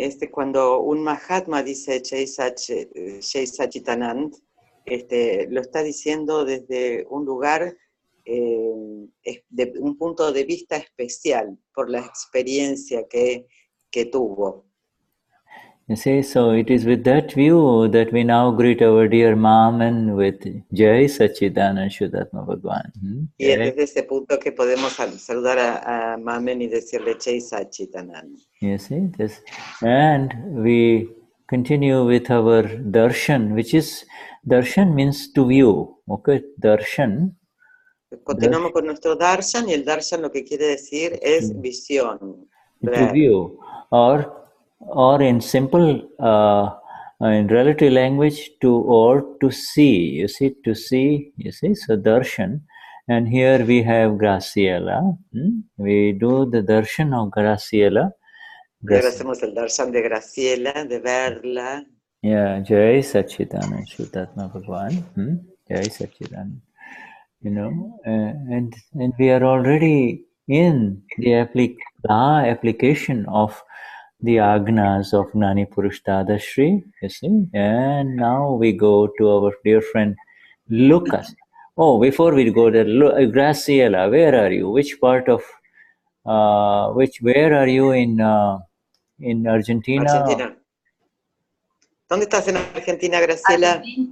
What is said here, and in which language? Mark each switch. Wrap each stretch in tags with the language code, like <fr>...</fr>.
<es>Cuando un Mahatma dice Jai Sachitanand, lo está diciendo desde un lugar, de un punto de vista especial, por la experiencia que tuvo.</es> <en>You see, so it is with that view that we now greet our dear Maman with Jai Sachidanand Shuddhatma Bhagwan.</en> <es>Y es desde ese punto que podemos saludar a Mamen y decirle Jai Sachidanand.</es> <en>You see this, and we continue with our darshan, which is, darshan means to view, okay, darshan.</en> <es>Continuamos con nuestro darshan, y el darshan lo que quiere decir es visión,</es> <en>to view, or in simple, in relative language, to see, you see, to see, you see, so darshan. And here we have Graciela. We do the darshan of Graciela.</en> <es>Y ahora hacemos el darshan de Graciela, de verla.</es> <en>Yeah, Jai Sachidanand Shuddhatma Bhagwan. Jai Sachidanand. And we are already in the application of the Agnas of Gnani Purush Dadashri, you see. And now we go to our dear friend Lucas. Oh, before we go there, Graciela, where are you? Which part of, where are you in Argentina? Argentina.</en> <es>¿Dónde estás en Argentina, Graciela?</es>